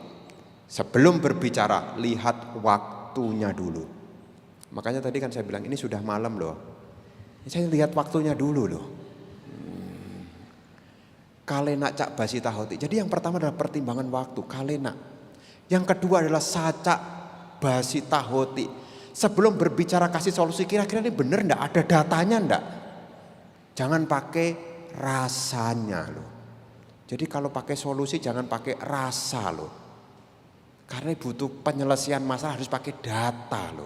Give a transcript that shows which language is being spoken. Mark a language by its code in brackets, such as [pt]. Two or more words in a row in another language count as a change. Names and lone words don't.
[id] Sebelum berbicara, lihat waktunya dulu. Makanya tadi kan saya bilang ini sudah malam loh. Saya lihat waktunya dulu loh. [pi] Kalena cak basita hoti. [id] Jadi yang pertama adalah pertimbangan waktu, kalena. Yang kedua adalah [pi] saca basita hoti. [id] Sebelum berbicara kasih solusi, kira-kira ini benar enggak? Ada datanya enggak? Jangan pakai rasanya loh. Jadi kalau pakai solusi jangan pakai rasa loh. Karena butuh penyelesaian masalah harus pakai data loh.